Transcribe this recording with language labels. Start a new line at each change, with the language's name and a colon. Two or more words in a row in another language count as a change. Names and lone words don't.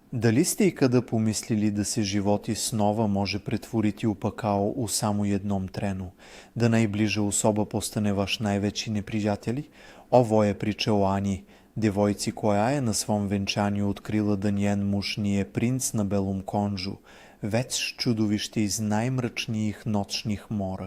Serbian: Дали сте и kada помислили да се животи снова може pretvoriti u pakao u samo jednom trenu, da najbliža osoba postane vaš najveći neprijatelj? Ovo je priča o Ani, devojci koja je na svom venčanju otkrila da njen muž nije princ na belom konžu, već čudovište iz najmračnijih noćnih mora.